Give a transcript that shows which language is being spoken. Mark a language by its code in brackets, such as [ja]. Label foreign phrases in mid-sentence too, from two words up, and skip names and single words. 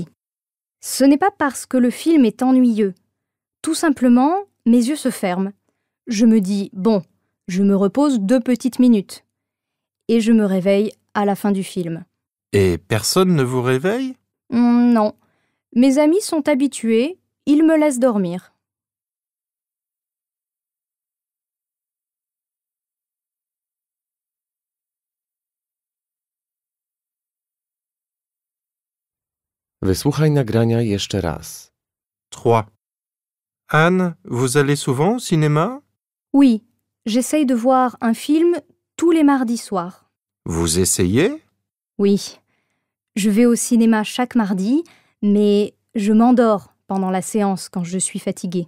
[fr] Ce n'est pas parce que le film est ennuyeux. Tout simplement, mes yeux se ferment. Je me dis, bon, je me repose 2 petites minutes. Et je me réveille à la fin du film. Et personne ne vous réveille? Non. Mes amis sont habitués, ils me laissent dormir. [pl] Wysłuchaj nagrania jeszcze raz. 3. [fr] Anne, vous allez souvent au cinéma? Oui, j'essaye de voir un film tous les mardis soirs. Vous essayez? Oui, je vais au cinéma chaque mardi, mais je m'endors pendant la séance quand je suis fatiguée.